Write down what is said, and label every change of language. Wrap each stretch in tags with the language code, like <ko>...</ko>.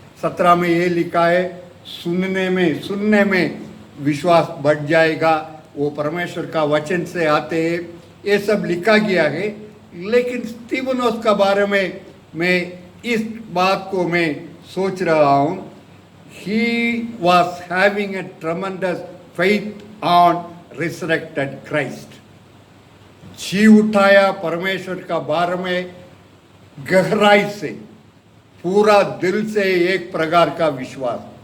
<hi>17 में ये लिखा है, सुनने में विश्वास बढ़ जाएगा, वो परमेश्वर का वचन से आते हैं, ये सब लिखा गया है। लेकिन स्टीफनोस के बारे में मैं इस बात को मैं सोच रहा हूँ।</hi> <en>He was having a tremendous faith on resurrected Christ.</en> <hi>जी उठाया परमेश्वर का बारे में गहराई से, पूरा दिल से एक प्रकार का विश्वास।</hi>